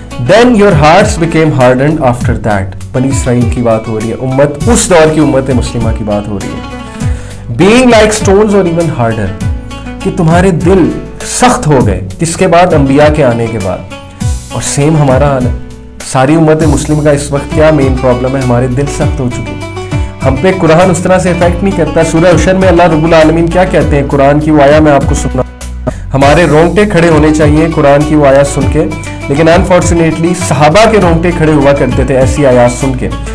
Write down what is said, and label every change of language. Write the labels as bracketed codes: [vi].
[en] Then your hearts became hardened after that. [ur] بنی اسرائیل کی بات ہو رہی ہے، امت اس دور کی امت مسلمہ کی بات ہو رہی ہے. [en] Being like stones or even harder. [ur] کہ تمہارے دل سخت ہو گئے. کس کے بعد؟ انبیاء کے آنے کے بعد. اور سیم ہمارا حال ہے. ساری امت مسلم کا اس وقت کیا مین پرابلم ہے؟ ہمارے دل سخت ہو چکے. ہم پہ قرآن اس طرح سے افیکٹ نہیں کرتا. سورہ حشر میں اللہ رب العالمین کیا کہتے ہیں؟ قرآن کی وہ آیا میں آپ کو سنا، ہمارے رونگٹے کھڑے ہونے چاہیے قرآن کی وہ آیات سن کے، لیکن انفارچونیٹلی صحابہ کے رونگٹے کھڑے ہوا کرتے تھے ایسی آیات سن کے.